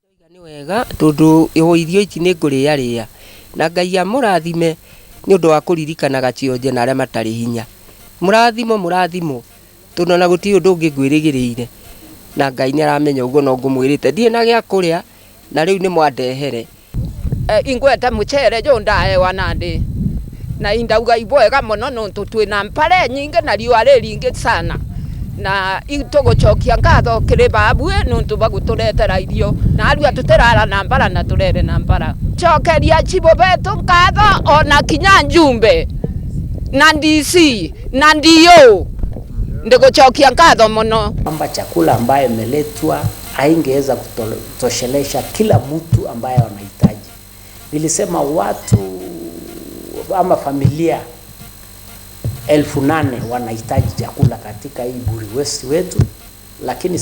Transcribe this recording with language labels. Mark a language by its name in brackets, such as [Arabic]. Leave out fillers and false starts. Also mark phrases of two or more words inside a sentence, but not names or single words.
[Kikuyu] Ni wega tondu irio ici ni nguriaria na Ngai amurathime ni undu wa kuririkanaga cionje na aria matari hinya. Murathimo tondu na guti undu ungi ngwirigiriire na Ngai ni aramenya uguo no ngumwirite ndie na gia kuria na riu ni mwandehere. [Meru] Ingweta mucere jo ndaewa nandi na indauga ibwega muno nontu twina mpare nyingi na riua ringi sana na itugucokia ngatho kiri babu nontu baguturetera irio na aria tutirara na mbara na turere na mbara cokeria chibo betu ngatho ona kinya njumbe na DC na ndio ndigucokia ngatho muno [Swahili] kwamba chakula ambayo imeletwa haingeweza kutoshelesha kila mtu ambaye anahitaji. Nilisema watu ama familia 8,000 wanahitaji chakula katika hii Buuri West wetu, lakini